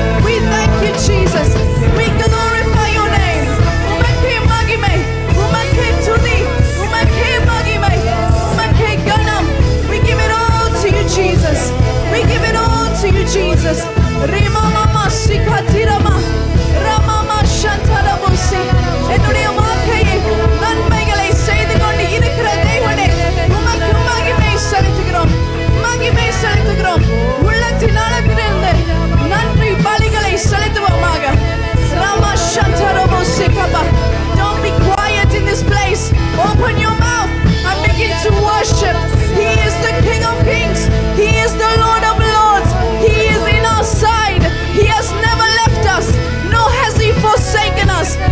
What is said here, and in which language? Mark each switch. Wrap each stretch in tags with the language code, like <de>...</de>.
<en>We thank you, Jesus. We glorify your name.</en> <ta>உமக்கே மகிமை, உமக்கே துதி, உமக்கே மகிமை, உமக்கே கனம்.</ta> <en>We give it all to you, Jesus. We give it all to you, Jesus. Rima mama sikatirama, ramama shantarabusi.</en> <ta>என்னுடைய வாழ்க்கையை நன்மைகளை செய்து கொண்டு இருக்கிற தேவனே, உமக்கு மகிமை செலுத்துகிறோம், மகிமை செலுத்துகிறோம். உள்ளத்தின் அளவிலிருந்து நன்றி பலிகளை செலுத்துவோமாக. Rama shantarabusi kaba.</ta> <en>Don't be quiet in this place. Open your mouth and begin to worship. He is the King of Kings. He is the Lord of Lords. He is in our side. He has never left us, nor has He forsaken us.</en>